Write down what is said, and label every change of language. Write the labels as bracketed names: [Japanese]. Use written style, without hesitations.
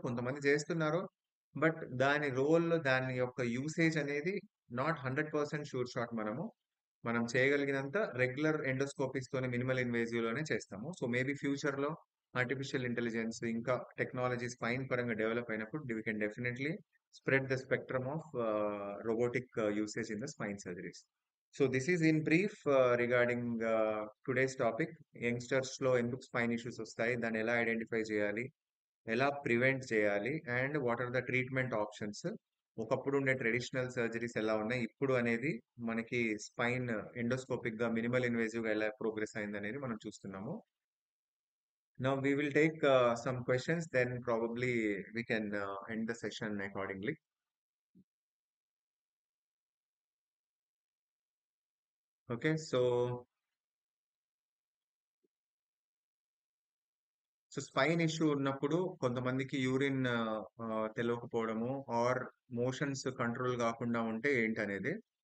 [Telugu] కొంతమంది చేస్తున్నారు, బట్ దాని రోల్, దాని యొక్క యూసేజ్ అనేది [English] Not 100% sure shot. [Telugu] మనం చేయగలిగినంత రెగ్యులర్ ఎండోస్కోపీస్ తోనే మినిమల్ ఇన్వేజివ్ లోనే చేస్తాము. [English] So maybe future లో artificial intelligence ఇంకా technology spine పరంగా డెవలప్ అయినప్పుడు we can definitely spread the spectrum of robotic usage in the spine surgeries. So this is in brief regarding today's topic. [Telugu] Youngsters లో ఎందుకు spine issues వస్తాయి, దాన్ని ఎలా identify చేయాలి, ఎలా ప్రివెంట్ చేయాలి and [English] what are the treatment options, [Telugu] ఒకప్పుడు ఉండే ట్రెడిషనల్ సర్జరీస్ ఎలా ఉన్నాయి ఇప్పుడు అనేది, మనకి స్పైన్ ఎండోస్కోపిక్ గా మినిమల్ ఇన్వేజివ్ గా ఎలా ప్రోగ్రెస్ అయింది అనేది మనం చూస్తున్నాము. [English] Now we will take some questions, then probably we can end the session accordingly. [Telugu] Okay, so spine issue ఉన్నప్పుడు కొంతమందికి యూరిన్ తెలియకపోవడము ఆర్ మోషన్స్ కంట్రోల్ కాకుండా ఉంటే ఏంటనేది.